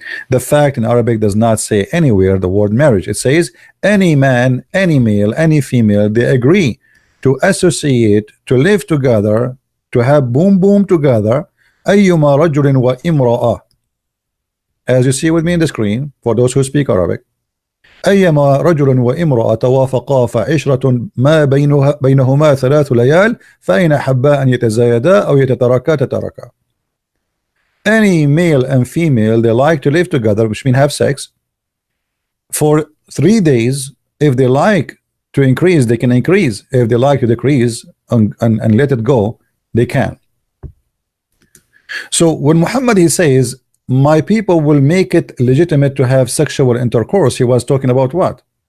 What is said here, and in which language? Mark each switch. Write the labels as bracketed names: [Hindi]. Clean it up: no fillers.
[English] The fact in Arabic does not say anywhere the word marriage. It says any man, any male, any female, they agree to associate, to live together, to have boom boom together. [Arabic] أيما رجل وامرأة, [English] as you see with me in the screen for those who speak Arabic. [Arabic] أيما رجل وامرأة توافقا فعشرة ما بينهما 3 ليال فإن حبا أن يتزايدا أو يتتركا تتركا. [English] Any male and female, they like to live together, which means have sex for 3 days. If they like to increase, they can increase. If they like to decrease and let it go, they can. So when Muhammad, he says, my people will make it legitimate to have sexual intercourse, he was talking about what?